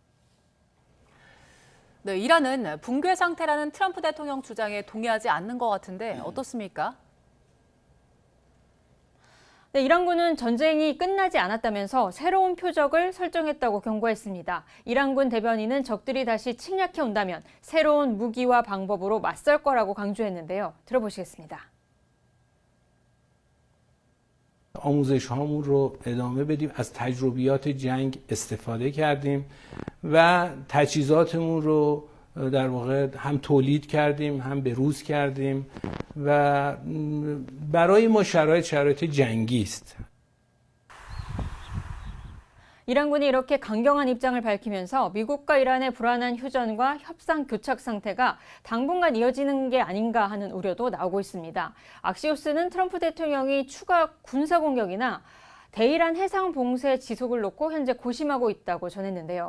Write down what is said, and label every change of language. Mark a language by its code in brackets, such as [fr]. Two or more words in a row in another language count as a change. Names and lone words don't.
[ko] 네, 이란은 붕괴 상태라는 트럼프 대통령 주장에 동의하지 않는 것 같은데 어떻습니까? 네, 이란군은 전쟁이 끝나지 않았다면서 새로운 표적을 설정했다고 경고했습니다. 이란군 대변인은 적들이 다시 침략해 온다면 새로운 무기와 방법으로 맞설 거라고 강조했는데요. 들어보시겠습니다. [fa] آموزش هامون رو ادامه بدیم از تجربیات جنگ استفاده کردیم و تجهیزاتمون رو در واقع هم تولید کردیم هم بروز کردیم و برای ما شرایط جنگی است. [ko] 이란군이 이렇게 강경한 입장을 밝히면서 미국과 이란의 불안한 휴전과 협상 교착 상태가 당분간 이어지는 게 아닌가 하는 우려도 나오고 있습니다. 악시오스는 트럼프 대통령이 추가 군사 공격이나 대이란 해상 봉쇄 지속을 놓고 현재 고심하고 있다고 전했는데요.